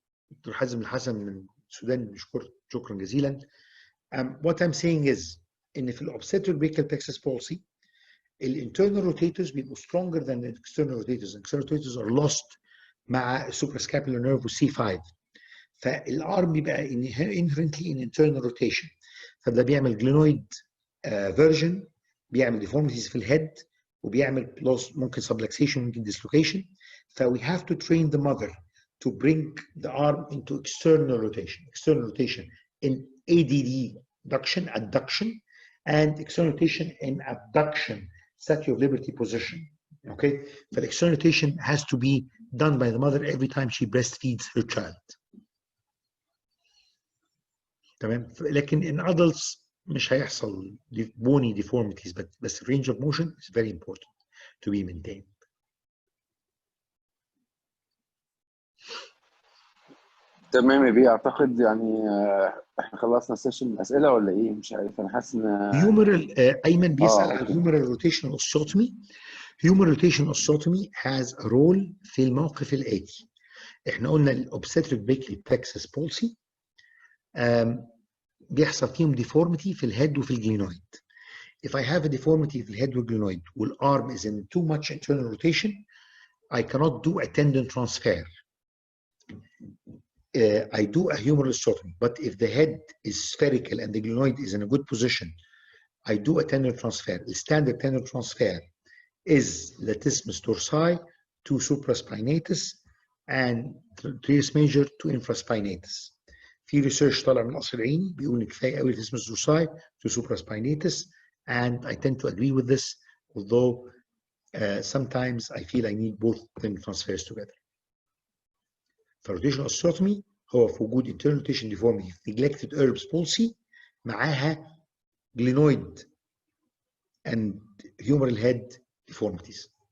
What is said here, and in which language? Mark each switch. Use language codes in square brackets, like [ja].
[ar] دكتور حازم الحسن من السودان بيشكر شكرا جزيلا. [en] What I'm saying is [ar] ان في [en] الobstetric brachial plexus palsy الinternal rotators [ar] بيبقوا [en] stronger than the external rotators. The external rotators are lost مع suprascapular nerve C5. فالارم بيبقى inherently in internal rotation، فده بيعمل glenoid version، بيعمل deformities في الهيد، وبيعمل ممكن subluxation ممكن dislocation. we have to train the mother to bring the arm into external rotation in ADD adduction, and external rotation in abduction, statue of liberty position. Okay, but external rotation has to be done by the mother every time she breastfeeds her child. [ar] تمام. [en] لكن in adults [ar] مش هيحصل [en] bony deformities, but range of motion is very important to be maintained. [ar] تمام يا بيه. اعتقد يعني احنا خلصنا سيشن الاسئله ولا ايه؟ مش عارف، انا حاسس ان [en] humeral ايمن [ar] بيسال عن [en] humeral rotational osteotomy. humeral rotational osteotomy has a role [ar] في الموقف الاتي. احنا قلنا الobstetric brachial plexus palsy بيحصل فيهم deformity في الهيد وفي الجلينويد. [en] If I have a deformity [ar] في الهيد والجلينويد [en] والarm is in too much internal rotation, I cannot do a tendon transfer. I do a humeral osteotomy, but if the head is spherical and the glenoid is in a good position, I do a tendon transfer. The standard tendon transfer is latissimus dorsi to supraspinatus and teres major to infraspinatus. [ar] في ريسيرش طالع من القصر العيني بيقول ان كفايه قوي [en] latissimus dorsi to supraspinatus and I tend to agree with this, although sometimes I feel I need both limb transfers together. فالروتيشن osteotomy [ar] هو في وجود [en] internal rotation deformity في neglected Erb's palsy [ar] معاها [en] glenoid and humeral head deformities.